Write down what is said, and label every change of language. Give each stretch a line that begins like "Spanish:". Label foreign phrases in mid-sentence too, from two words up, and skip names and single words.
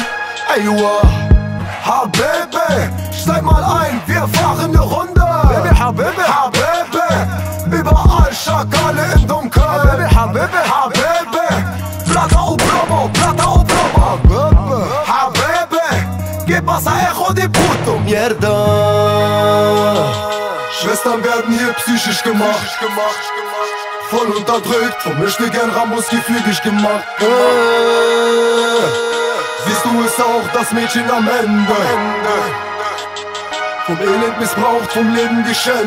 Arabic: أيوه، حبيبي,
German: steig mal ein, wir fahren eine Runde. Baby,
Arabic: حبيبي، حبيبي,
German: überall Schakale im Dunkeln.
Arabic: حبيبي، حبيبي، حبيبي,
Spanish: Plata o Plomo, Plata o Plomo. Habibi, ¿qué pasa, hijo de puto? Mierda.
German: Schwestern werden hier psychisch gemacht, voll unterdrückt, vom Möchtegern Rambos gefügig gemacht. Siehst du es auch, das Mädchen am Ende, vom Elend missbraucht, vom Leben geschändet.